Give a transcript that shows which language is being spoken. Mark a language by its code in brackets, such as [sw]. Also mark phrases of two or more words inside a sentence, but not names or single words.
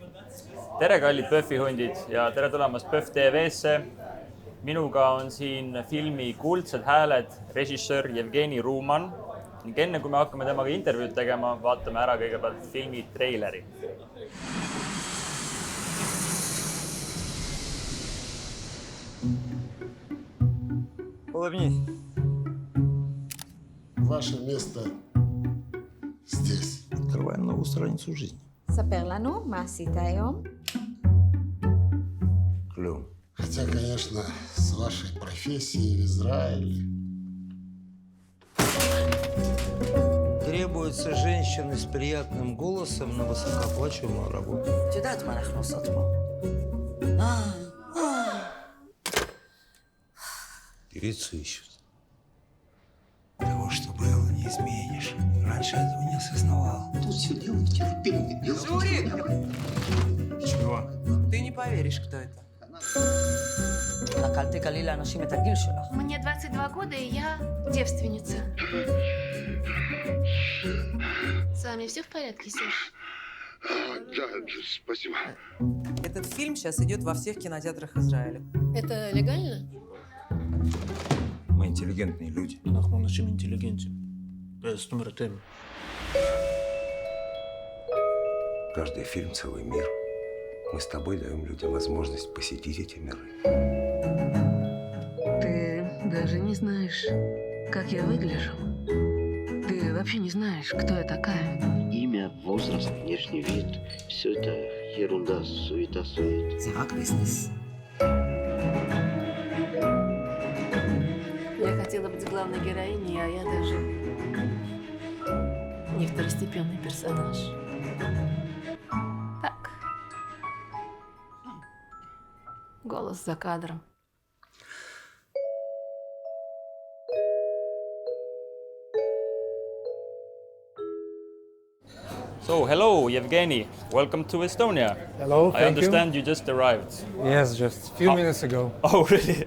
[et] tere, kallid PÖFFi hundid ja tere tulemast PÖFF TV-sse. Minuga on siin filmi kuldsed hääled režissöör Evgeny Ruman. Ning enne kui me hakkame temaga intervjuud tegema, vaatame ära kõigepealt filmi treileri. [ru] Улыбнись. Ваше место здесь. Открываем новую страницу жизни. [he] ספר לנו מה עשית היום. [ru] Клёв. Хотя, конечно, с вашей профессией в Израиле. Требуются женщины с приятным голосом на высокооплачиваемую работу. [he] את יודעת מה אנחנו עושות פה. [ru] Певицу ищут. Того, что было, не изменишь. Раньше этого не осознавал. Тут все дело в терпении. Журик! Чего? ты не поверишь, кто это. [he] רק אל תגלי לאנשים את הגיל שלך. [ru] Мне 22 года, и я девственница. С вами все в порядке, Серж? Да, спасибо. Этот фильм сейчас идет во всех кинотеатрах Израиля. Это легально? Мы интеллигентные люди. [he] אנחנו אנשים אינטליגנטים. זאת אומרת הם. [ru] Каждый фильм — целый мир. Мы с тобой даем людям возможность посетить эти миры. Ты даже не знаешь, как я выгляжу. Ты вообще не знаешь, кто я такая. Имя, возраст, внешний вид – все это ерунда, суета. [he] זה רק ביזנס. [ru] Я хотела быть главной героиней, а я даже не второстепенный персонаж. Так. Голос за кадром. [en] So, hello, Evgeny. Welcome to Estonia. Hello, thank I understand you just arrived. Yes, just a few minutes ago. Oh, really?